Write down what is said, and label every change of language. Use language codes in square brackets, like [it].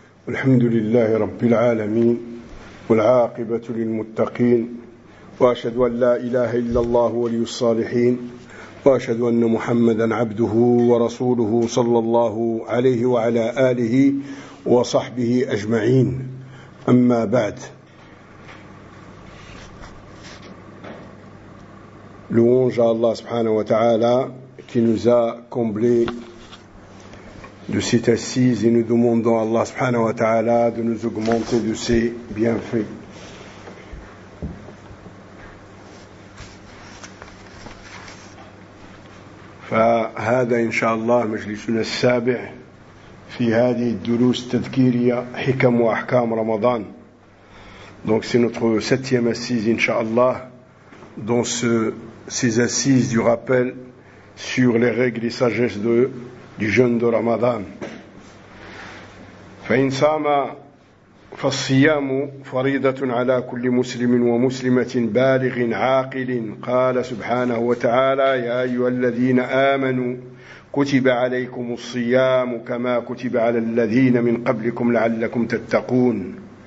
[ar] الحمد لله رب العالمين والعاقبة للمتقين، وأشهد أن لا إله إلا الله ولي الصالحين، وأشهد أن محمدا عبده ورسوله صلى الله عليه وعلى آله وصحبه أجمعين. أما بعد، [fr] لونجا الله سبحانه وتعالى كي نوزا كومبلي de cette assise et nous demandons à Allah subhanahu wa ta'ala de nous augmenter de ses bienfaits. [ar] فهذا إن شاء الله مجلسنا السابع في هذه الدروس التذكيرية حكم وأحكام رمضان. [fr] Donc c'est notre septième assise إن شاء الله dans ces assises du rappel sur les règles et sagesse de du jeûne de Ramadan. [ar] فإن صام فالصيام فريضة على كل مسلم ومسلمة بالغ عاقل. قال سبحانه وتعالى: يا أيها الذين آمنوا كتب عليكم الصيام كما كتب على الذين من قبلكم لعلكم تتقون.